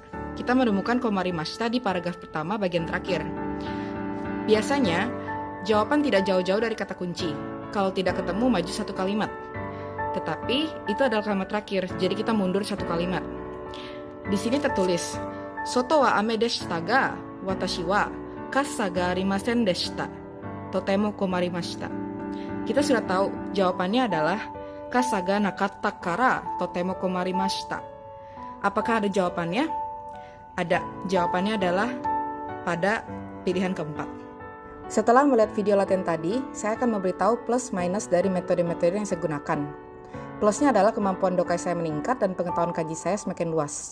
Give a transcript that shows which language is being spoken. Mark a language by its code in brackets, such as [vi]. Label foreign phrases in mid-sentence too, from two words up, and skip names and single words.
[id] Kita menemukan komarimashita di paragraf pertama bagian terakhir. Biasanya, jawaban tidak jauh-jauh dari kata kunci. Kalau tidak ketemu, maju satu kalimat. Tetapi, itu adalah kalimat terakhir, jadi kita mundur satu kalimat. Di sini tertulis, [ja] 外は雨でしたが、私は傘がありませんでした. とても困りました. [id] Kita sudah tahu jawabannya adalah [ja] 傘がなかったからとても困りました. [id] Apakah ada jawabannya? Ada. Jawabannya adalah pada pilihan keempat. Setelah melihat video latihan tadi, saya akan memberitahu plus minus dari metode-metode yang saya gunakan. Plusnya adalah kemampuan Dokai saya meningkat dan pengetahuan kanji saya semakin luas.